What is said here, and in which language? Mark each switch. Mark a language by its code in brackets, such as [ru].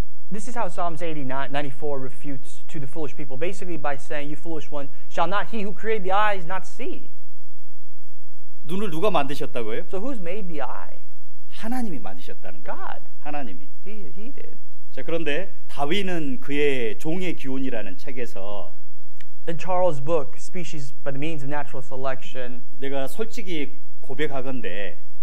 [en] This is how Psalms 94 refutes to the foolish people, basically by saying, you foolish one, shall not he who created the eyes not see? [ko] 눈을 누가 만드셨다고요? [en] So who's made the eye? [ko] 하나님이 만드셨다는 거예요. [en] God. [ko] 하나님이. [en] He did. [ko] 자, 그런데 다윈은 그의 종의 기원이라는 책에서 [en] In Charles' book, Species by the Means of Natural Selection, [ko] 내가 솔직히 고백하건대